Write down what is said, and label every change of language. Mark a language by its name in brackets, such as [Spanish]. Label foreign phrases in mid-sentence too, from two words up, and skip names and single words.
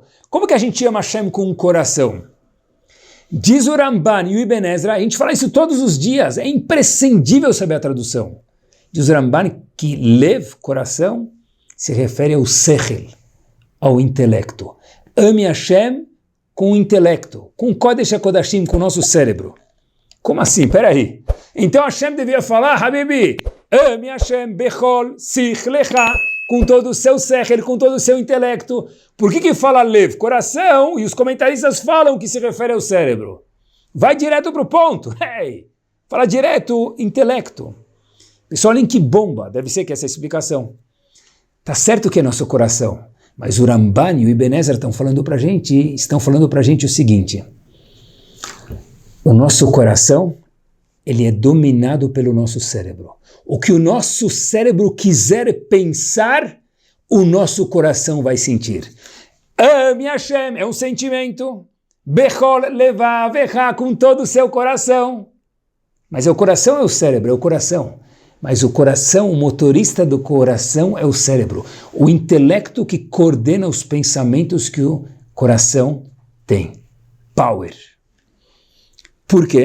[Portuguese] Como que a gente ama Hashem com o coração? Diz o Ramban e o Ibn Ezra, a gente fala isso todos os dias, é imprescindível saber a tradução. Diz o Ramban que Lev, coração, se refere ao Sechel, ao intelecto. Ame Hashem com o intelecto, com o Kodesh HaKodashim, com o nosso cérebro. Como assim? Peraí. Então Hashem devia falar, Habibi, ame Hashem [Hebrew] בכל שכל לך, [Portuguese] com todo o seu sechel, com todo o seu intelecto. Por que fala lev? Coração, e os comentaristas falam que se refere ao cérebro. Vai direto para o ponto. Hey, fala direto intelecto. Pessoal, olhem que bomba, deve ser que essa é a explicação. Tá certo que é nosso coração, mas o Ramban e o Ibn Ezra estão falando para a gente o seguinte, o nosso coração, ele é dominado pelo nosso cérebro. O que o nosso cérebro quiser pensar, o nosso coração vai sentir. Ame Hashem é um sentimento. [Hebrew] בכל לבבך, [Portuguese] com todo o seu coração. Mas é o coração ou é o cérebro? É o coração. mas o coração, o motorista do coração é o cérebro, o intelecto que coordena os pensamentos que o coração tem. Power. Por quê?